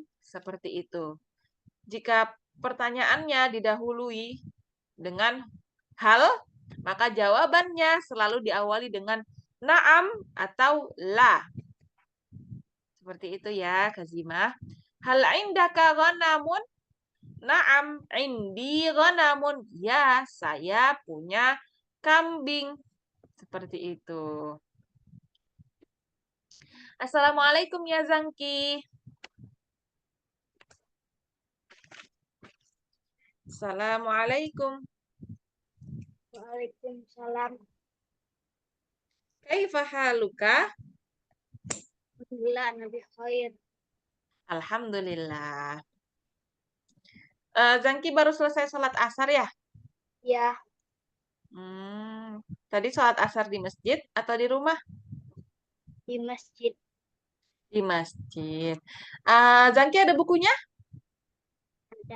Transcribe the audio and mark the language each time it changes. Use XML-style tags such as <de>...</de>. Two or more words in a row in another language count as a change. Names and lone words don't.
<id>Seperti itu. Jika pertanyaannya didahului dengan hal, maka jawabannya selalu diawali dengan naam atau la. Seperti itu ya, Kazimah.</id> <ar>هل عندك غنم؟ نعم, عندي غنم.</ar> <id>Ya, saya punya kambing. Seperti itu.</id> <ar>السلام عليكم يا Zangki. Assalamualaikum. Waalaikumsalam. كيف حالك? الحمد لله، بخير. Alhamdulillah.</ar> <id>Zangki baru selesai sholat asar ya? Ya, Tadi sholat asar di masjid atau di rumah? di masjid. Di masjid. Zangki ada bukunya? Ada.</id>